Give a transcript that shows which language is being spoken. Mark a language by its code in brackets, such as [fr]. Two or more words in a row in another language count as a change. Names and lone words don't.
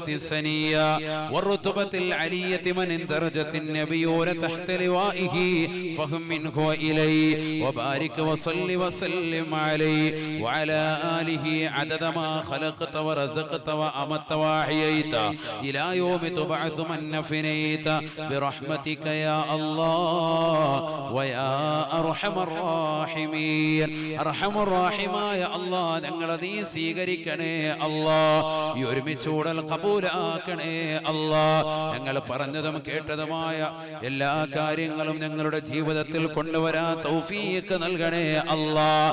[ar] السنية والرتبة العلية من اندرجت النبيون تحت لوائه فهم منه وإليه وبارك وصل وسلم عليه وعلى آله عدد ما خلقت ورزقت وأمت وأحييت إلى يوم تبعث من نفنيت برحمتك يا الله ويا أرحم الراحمين. [ml] അർഹമുർറഹീമായ അല്ലാഹ് ഞങ്ങളെ നീ സ്വീകരിക്കണേ അല്ലാഹ്. ഈ ഒരുമിച്ചൂടൽ കബൂലാക്കണേ അല്ലാഹ്. ഞങ്ങൾ പറഞ്ഞതും കേട്ടതുമായ എല്ലാ കാര്യങ്ങളും ഞങ്ങളുടെ ജീവിതത്തിൽ കൊണ്ടുവരാൻ തൗഫീഖ് നൽകണേ അല്ലാഹ്.